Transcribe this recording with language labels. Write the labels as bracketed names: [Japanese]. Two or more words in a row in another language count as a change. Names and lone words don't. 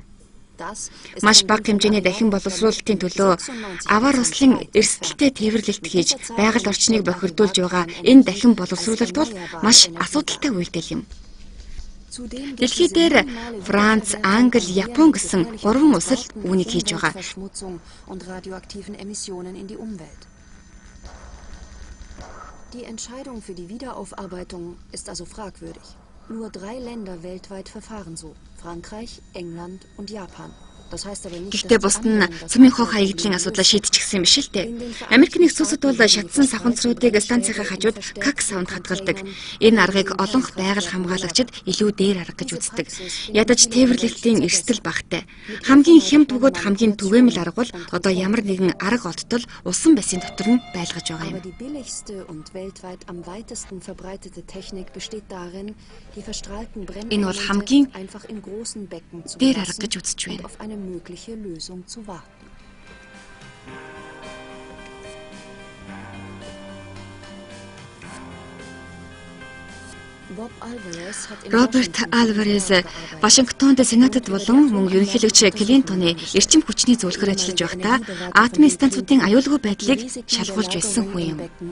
[Mongolian] Маш бага хэмжээний дахин боловсруулалтын төлөө аваар ослын эрсдэлтэй тээвэрлэлт хийж байгаль орчныг бохирдуулж байгаа энэ дахин боловсруулалт бол маш асуудалтай үйлдэл юм. Дэлхий дээр Франц, Англи, Япон гэсэн 3 улс л үүнийг хийж байгаа. [German] Die Entscheidung für die Wiederaufarbeitung ist also fragwürdig. Nur 3 Länder weltweit verfahren so: Frankreich, England und Japan. [Mongolian] Гэхдээ бусд нь цөмийн хог хаягдлын асуудлаа шийдчихсэн юм биш л дээ. Америк нэгдсэн улсад бол шатсан савханцруудыг станцынхаа хажууд как саунд хадгалдаг. Энэ аргыг олонх байгаль хамгаалагчид илүү дээр арга гэж үздэг. Ядаж тээвэрлэлтийн эрсдэл багтай. Хамгийн хямд бөгөөд хамгийн түгээмэл арга бол одоо ямар нэгэн арга олдтол усан бассейн дотор нь байлгаж байгаа юм. Энэ бол хамгийн дээр арга гэж үзэж байна. [German] Mögliche Lösung zu warten. [Mongolian] Роберт Альварес Вашингтонд Сенатад болон мөн ерөнхийлөгч Клинтоны эрчим хүчний зөвлөхөр ажиллаж байхдаа атомын станцуудын аюулгүй байдлыг шалгуулж байсан хүн юм.